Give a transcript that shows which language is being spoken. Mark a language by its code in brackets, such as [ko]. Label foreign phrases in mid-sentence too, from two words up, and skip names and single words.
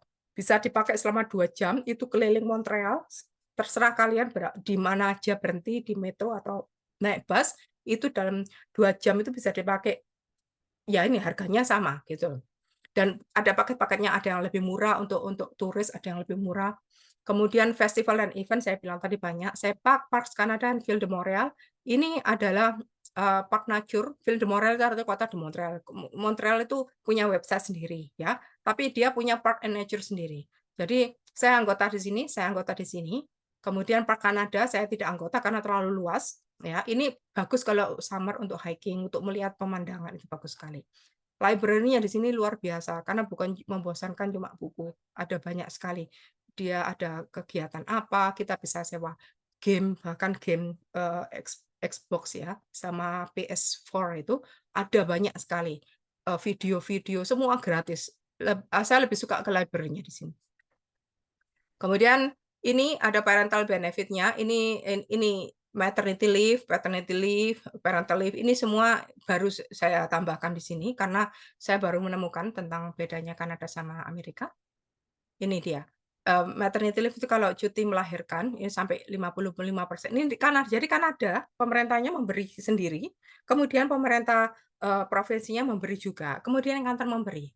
[id] Bisa dipakai selama 2 jam, itu keliling Montreal, terserah kalian di mana aja berhenti, di metro atau naik bus, itu dalam 2 jam itu bisa dipakai, ya ini harganya sama gitu. Dan ada paket-paketnya, ada yang lebih murah untuk turis, ada yang lebih murah. Kemudian festival dan event saya bilang tadi banyak. Sepak, Parks Canada, dan Ville de Montréal, ini adalah, [en] park nature. [id] Ville de Montréal itu artinya kota di Montreal. Montreal itu punya website sendiri ya, tapi dia punya [en] park and nature [id] sendiri. Jadi saya anggota di sini. Kemudian Park Canada saya tidak anggota karena terlalu luas ya. Ini bagus kalau summer untuk hiking, untuk melihat pemandangan itu bagus sekali. Library-nya di sini luar biasa, karena bukan membosankan cuma buku, ada banyak sekali. Dia ada kegiatan apa, kita bisa sewa game, bahkan game, Xbox ya, sama PS4 itu ada banyak sekali, video-video semua gratis. Saya lebih suka ke library-nya di sini. Kemudian ini ada [en] parental benefit- [id] nya, ini [en] maternity leave, paternity leave, parental leave, [id] ini semua baru saya tambahkan di sini karena saya baru menemukan tentang bedanya Kanada sama Amerika. Ini dia, [en] maternity leave [id] itu kalau cuti melahirkan, ini sampai 55%. Ini di jadi Kanada pemerintahnya memberi sendiri, kemudian pemerintah, provinsinya memberi juga, kemudian yang kantor memberi.